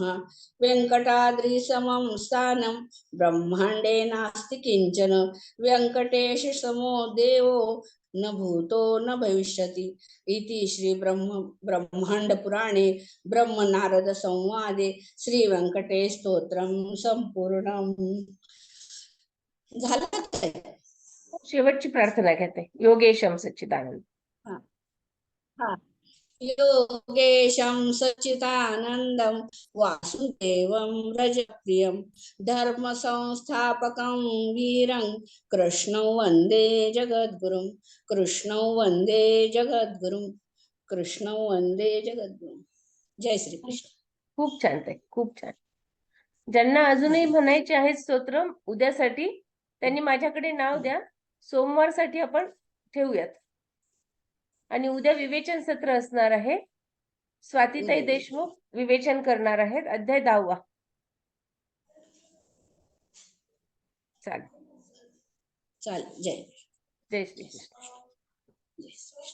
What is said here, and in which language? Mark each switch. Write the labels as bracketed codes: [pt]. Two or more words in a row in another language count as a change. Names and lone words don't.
[sa] वेङ्कटाद्रिसमं स्थानं ब्रह्माण्डे नास्ति किञ्चन वेङ्कटेशसमो देवो न भूतो न भविष्यति इति श्री ब्रह्माण्डपुराणे ब्रह्मनारदसंवादे श्रीवेङ्कटेश स्तोत्रं संपूर्णम् [mr] झालं काय? शेवटची प्रार्थना घेते. [sa] योगेशम सच्चिदानंद. योगेशं सच्चिदानन्दं वासुदेवं रजप्रियं धर्मसंस्थापकं वीरं कृष्णं वन्दे जगद्गुरुं कृष्णं वन्दे जगद्गुरुं कृष्णं वन्दे जगद्गुरुं. [mr] जय श्री कृष्ण. खूप छान ताई, खूप छान. ज्यांना अजूनही म्हणायचे आहेत स्तोत्र उद्यासाठी त्यांनी माझ्याकडे नाव द्या. सोमवारसाठी आपण ठेवूयात. आणि उद्या विवेचन सत्र असणार आहे. स्वातीताई देशमुख विवेचन करणार आहेत. अध्याय 10वा. चालेल. चालेल. जय जय श्री कृष्ण. जय श्री कृष्ण.